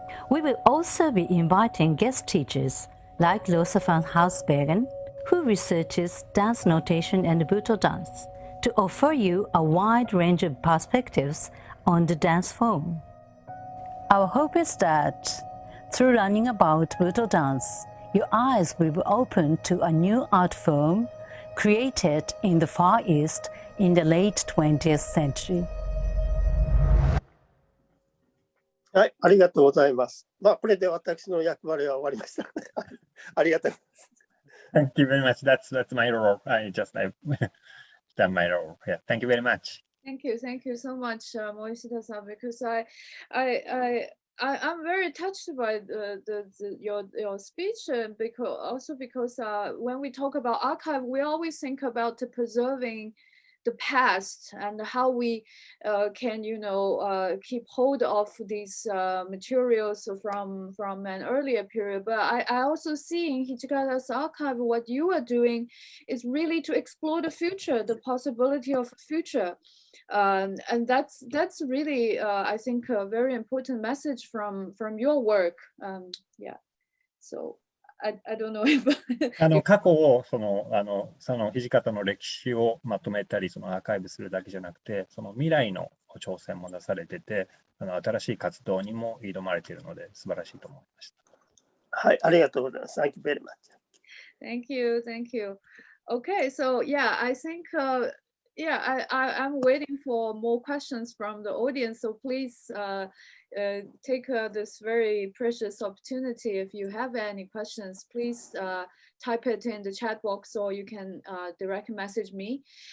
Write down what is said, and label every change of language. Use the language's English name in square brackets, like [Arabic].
[English] We will also be inviting guest teachers like Rosa van Hausbergen, who researches dance notation and Buto dance, to offer you a wide range of perspectives on the dance form. Our hope is that through learning about Buto dance, your eyes will be opened to a new art form created in the Far East in the late 20th century. [Japanese] はい、ありがとうございます。これで私の役割は終わりました。ありがとうございます。 [English] Thank you very much. That's my role. I've done my role. Yeah, thank you very much. Thank you so much, Morishita-san, because I'm very touched by your speech, because when we talk about archive, we always think about preserving the past and how we can keep hold of these materials from an earlier period. But I also see in Hijikata's archive what you are doing is really to explore the future, the possibility of future. And that's really I think a very important message from your work. Yeah, so I don't know if [Japanese] 過去をその土方の歴史をまとめたりそのアーカイブするだけじゃなくて、その未来の挑戦も出されてて、新しい活動にも挑まれているので素晴らしいと思いました。はい、ありがとうございます。 [English] Thank you very much. Thank you. Okay, so yeah, I think I'm waiting for more questions from the audience. So please take this very precious opportunity. If you have any questions, please type it in the chat box, or you can direct message me.